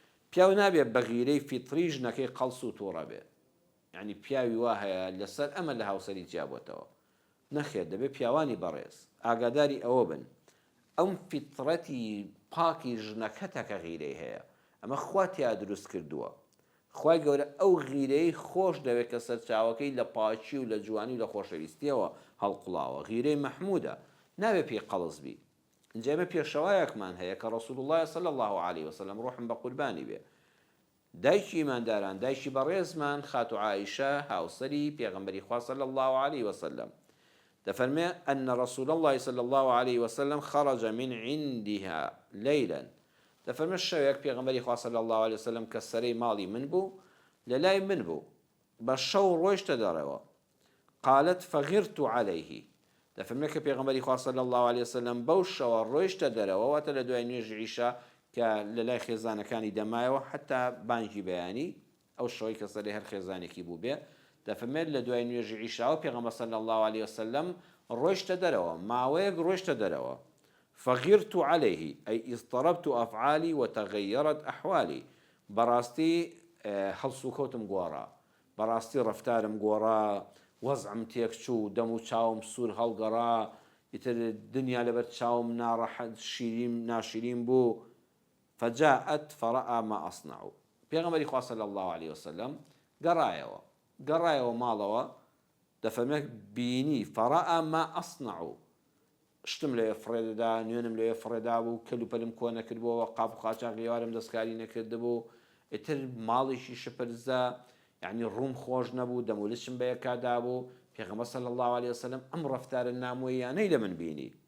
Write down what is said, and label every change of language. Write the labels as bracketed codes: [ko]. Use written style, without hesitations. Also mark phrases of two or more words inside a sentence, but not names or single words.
[ckb] پیاو نابێت بە غیرەی فیتری ژنەکەی قەڵس و تووڕە بێ، یعنی پیاوی وا هەیە لەسەر ئەمە لە هاوسەری جیابێتەوە، نەخێت دەبێت پیاوانی بەڕێز ئاگاداری ئەوە بن ئەم فیترەتی پاکی ژنەکەتەکە غیرەی هەیە، ئەمە خوا تیا دروست کردووە. خوای گەورە ئەو غیرەی خۆش دەوێت کە سەرچاوەکەی لە پاچی و لە جوانی و لە خۆشەویستیەوە هەڵقڵاوە، غیرەی مەحموودە، نابێت پێی قەڵز بی. اینجا ئێمە پێشەوایەکمان هەیە کە [ar] ڕەسوول الله صلی الله عليه وسلم [ckb] ڕۆحم بە قوربانی بێ، دایکی ئیمانداران، دایکی بەڕێزمان خاتو عائیشە هاوسەری پێغەمبەری خوا [ar] صلی الله عليه وسلم [ckb] دەفەرمێ [ar] أن رسول الله صلى الله عليه وسلم خرج من عندها ليلا، [ckb] دەفەرمێ شەوێک پێغەمبەری خوا [ar] صلی الله عليه وسلم [ckb] کە سەرەی ماڵی من بوو لە لای من بوو بە شەو ڕۆیشتە دەڕێەوە. [ar] قالت فغرت عليه، [ckb] دەفەرمێ کە پێغەمبەری خوا [ar] صلی الله عليه وسلم [ckb] بەو شەوە ڕۆیشتە دەرەوە، واتە لە دوای نوێژی عیشا کە لە لای خێزانەکانی دەمایەوە حتا بانگی بەیانی ئەو شەوەی کە سەرەی هەر خێزانێکی بوو بێ، دەفەرمێت لە دوای نوێژی عیشاوە پێغەمبەر [ar] صلی الله عليه وسلم [ckb] ڕۆیشتە دەرەوە، ماوەیەک ڕۆیشتە دەرەوە. [ar] فغرت عليه أي اضطربت أفعالي وتغيرت أحوالي، [ckb] براستي هەڵسوکەوتم گۆڕا، بەڕاستی ڕەفتارم گۆڕا، وەزعم تێک چوو، دەم و چاوم سوور هەڵگەڕا، ئیتر دنیا لەبەر چاوم ناڕەحەت شیرین ناشیرین بوو. [ar] فجاءت فرأى ما أصنع، [ckb] پێغەمبەری خوا [ar] صلی الله عليه وسلم [ckb] گەڕایەوە ماڵەوە، دەفەرمێت بینی [ar] فرأى ما أصنع، [ckb] شتم لێ فڕێدەدا، نوێنم لێ فڕێدا بوو، کەلوپەلم کۆ نەکردبووەوە، قاپ و قاچاق ئێوارم دەستکاری نەکردبوو، ئیتر ماڵێکی شپرزە، یعنی ڕووم خۆش نەبوو، دەمولچم بە یەکادا بوو. پێغەمبەر [ar] صلی الله عليه وسلم [ckb] ئەم ڕەفتارە نامۆییانەی لە من بینی.